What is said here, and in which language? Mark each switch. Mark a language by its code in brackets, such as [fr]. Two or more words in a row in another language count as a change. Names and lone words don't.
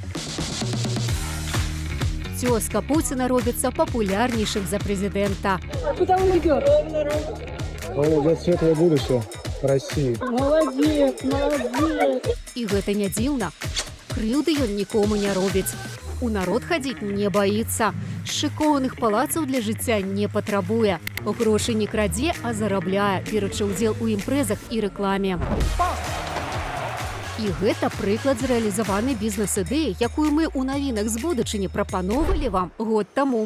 [be] Цёзка Пуціна робіцца папулярнейшым за прэзідэнта. [ru] Куда он идет? Володя, светлое будущее России. Молодец, молодец. [be] І гэта не дзіўна. Крыўды ён нікому не робіць. У народ хадзіць не баіцца. Шыкоўных палацаў для жыцця не патрабуе. Грошы не крадзе, а зарабляе, беручы ўдзел у імпрэзах і рэкламе. І гэта прыклад зрэалізаванай бізнес-ідэі, якую мы ў навінах з будучыні прапаноўвалі вам год таму.